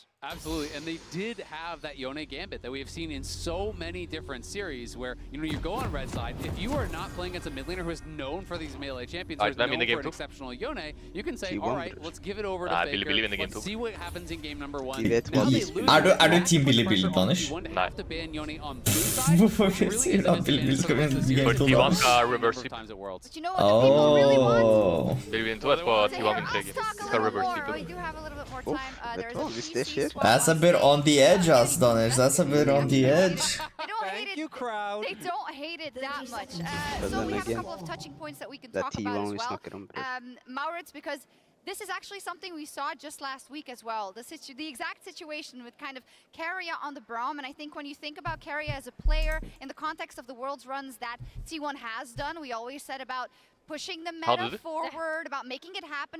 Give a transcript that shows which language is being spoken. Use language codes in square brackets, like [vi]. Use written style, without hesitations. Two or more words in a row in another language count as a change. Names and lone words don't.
[en] Absolutely, and they did have that Yone gambit that we have seen in so many different series where, you know, you go on red side, if you are not playing against a mid laner who is known for these melee champions, or is known for an exceptional Yone, you can say, alright, let's give it over to Faker, let's see what happens in game number 1. [sv] Är du team Billy Danish? Nej. [no] Hvorfor sier du at Billy skal vinne game 2 da? T1 skal [en] reverse hit. [sv] Vil vi inte på T1 min tredje? Ska [en] reverse hit. [no] Hvis det skjer. [en] That's a bit on the edge, us, Danish. That's a bit on the edge. They don't hate it. They don't hate it that much. So we have a couple of touching points that we can talk about as well. Maurits, because this is actually something we saw just last week as well. The exact situation with kind of Keria on the Braum, and I think when you think about Keria as a player in the context of the Worlds runs that T1 has done, we always said about pushing the meta forward, about making it happen.